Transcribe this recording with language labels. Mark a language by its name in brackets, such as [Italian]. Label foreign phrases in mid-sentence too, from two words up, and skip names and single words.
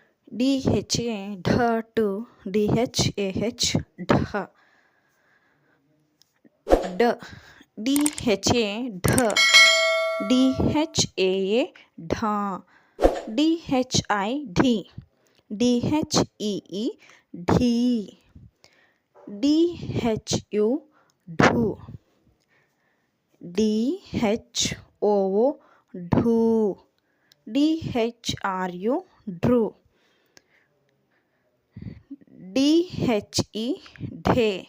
[Hindi] DHA dha to DHAH dha d DHA dha DHAA dha DHI DHEE ढी DHU ढू DHOO ढू DHRU ढ्रू DHE ढे